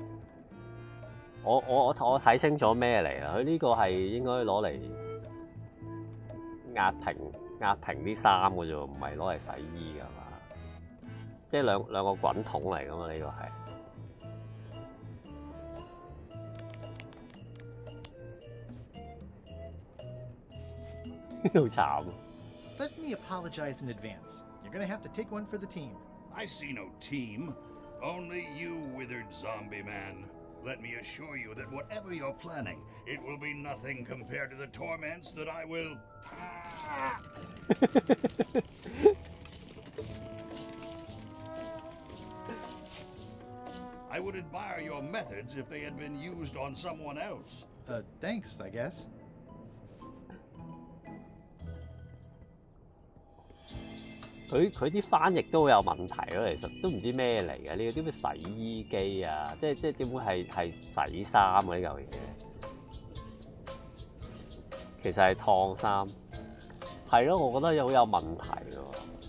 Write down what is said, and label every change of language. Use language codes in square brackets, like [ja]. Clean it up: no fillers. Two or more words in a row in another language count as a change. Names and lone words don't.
[yue] 我睇清楚咩嚟啦？佢呢個係應該攞嚟壓平啲衫嘅啫喎，唔係攞嚟洗衣㗎嘛。即係兩個滾筒嚟㗎嘛，呢個係。好慘。 [en] Let me apologize in advance. You're gonna have to take one for the team. I see no team, only you, withered zombie man. Let me assure you that whatever you're planning, it will be nothing compared to the torments that I will... I would admire your methods if they had been used on someone else. Thanks, I guess. [yue] 佢啲翻譯都有問題咯，其實都唔知咩嚟嘅，呢個啲咩洗衣機啊，即點會係洗衫啊呢嚿嘢？其實係燙衫，係咯，我覺得好有問題喎。